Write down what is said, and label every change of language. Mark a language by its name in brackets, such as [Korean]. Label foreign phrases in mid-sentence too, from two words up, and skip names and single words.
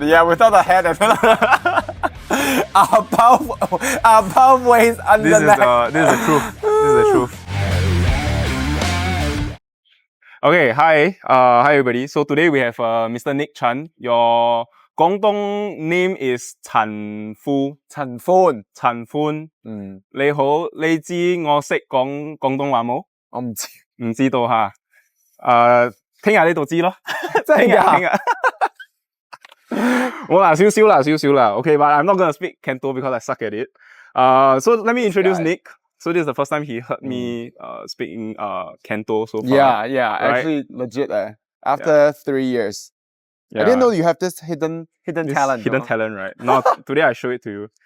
[English] Yeah, without the head and above waist, under This is neck. the truth. This is the truth. Okay, hi everybody. So today we have Mr. Nick Chan. Your Guangdong name is Chan Fu. 陳歡，陳歡。 [Cantonese] 你好，你知我識講廣東話冇？我唔知，唔知道吓。聽日呢度知咯。真係㗎？聽日。冇啦，少少啦。 [English] Okay, but I'm not gonna speak Canto because I suck at it. So let me introduce Nick. So this is the first time he heard me speaking Canto so far. Yeah, right? actually legit. After 3 years, I didn't know you have this hidden This talent. hidden no? talent, right? Now today I show it to you.